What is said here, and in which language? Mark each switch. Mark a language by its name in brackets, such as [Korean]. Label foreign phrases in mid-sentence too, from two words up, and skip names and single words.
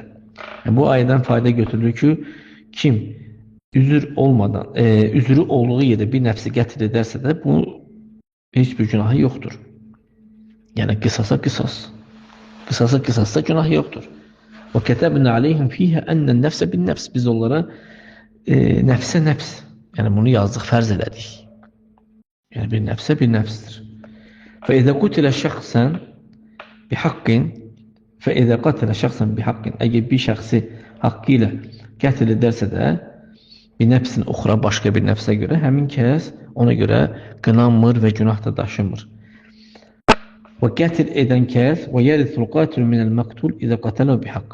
[Azerbaijani] Bu ayədən fayda götürülür ki, kim üzrü olduğu yerdə bir nəfsi qətl edərsə də, bu heç bir günahı yoxdur. Yəni qisasa qisas. Qisasa qisasda günah yoxdur. [Arabic] وكتبنا عليهم فيها أن النفس بالنفس. [Azerbaijani] Biz onlara nəfsə nəfs. Yəni bunu yazdıq, fərz elədik. Yəni bir nəfsə bir nəfsdir. [Arabic] فإذا قتل شخصا بحق [Azerbaijani] əgər bir şəxsi haqqı ilə qətl edərsə də bir nəfsin uxra başqa bir nəfsə görə həmin kəs ona görə qınanmır və günah da daşımır. Və qətl edən kəs [Arabic] ويرث القاتل من المقتول إذا قتل بحق.